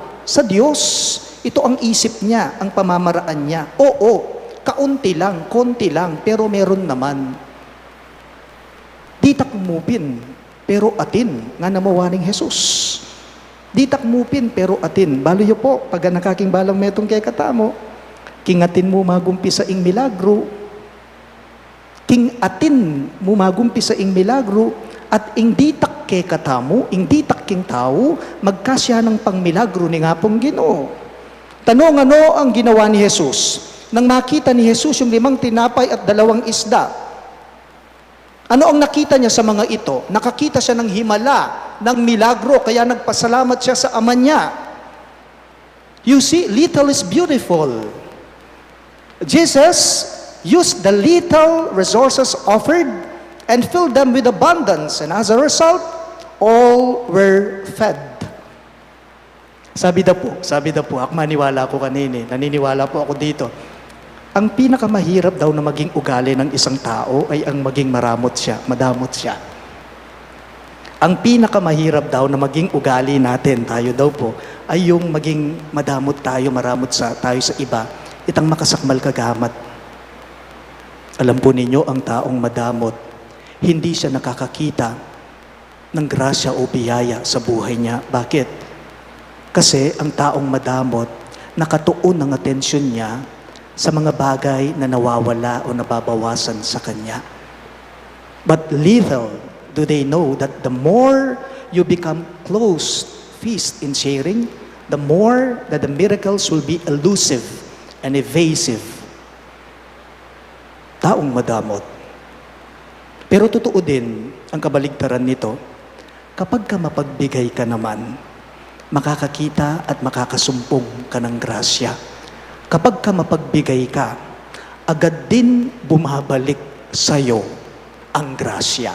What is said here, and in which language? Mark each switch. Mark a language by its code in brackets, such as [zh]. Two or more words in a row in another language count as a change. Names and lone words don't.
[tl] Sa Diyos, ito ang isip niya, ang pamamaraan niya. Oo, kaunti lang, konti lang, pero meron naman. [pam] Di takmupin, pero atin, nga namawaning Jesus. Di takmupin, pero atin. Balo yo po, pag nakaking balang metong kay katamo, kingatin mo magumpi sa ing milagro, king atin mo magumpi sa ing milagro, at ing ditak kay katamo, ing ditak king tao, magkasya ng pangmilagro ni nga pong Ginoo. [tl] Tanong ano ang ginawa ni Jesus? Nang makita ni Jesus yung 5 tinapay at 2 isda, ano ang nakita niya sa mga ito? Nakakita siya ng himala, ng milagro, kaya nagpasalamat siya sa ama niya. [en] You see, little is beautiful. Jesus used the little resources offered and filled them with abundance, and as a result, all were fed. [tl] Sabi daw po, ako maniwala ko kanina, naniniwala po ako dito. Ang pinakamahirap daw na maging ugali ng isang tao ay ang maging madamot siya. Ang pinakamahirap daw na maging ugali natin, tayo daw po, ay yung maging maramot tayo sa iba, [pam] itang makasakmal kagamat. [tl] Alam po ninyo, ang taong madamot, hindi siya nakakakita ng grasya o biyaya sa buhay niya. Bakit? Kasi ang taong madamot, nakatuon ang atensyon niya sa mga bagay na nawawala o nababawasan sa kanya. [en] But little do they know that the more you become close, feast in sharing, the more that the miracles will be elusive and evasive. [tl] Taong madamot. Pero totoo din ang kabaligtaran nito, kapag ka mapagbigay ka naman, makakakita at makakasumpong ka ng grasya. Kapag ka mapagbigay ka, agad din bumabalik sa'yo ang grasya.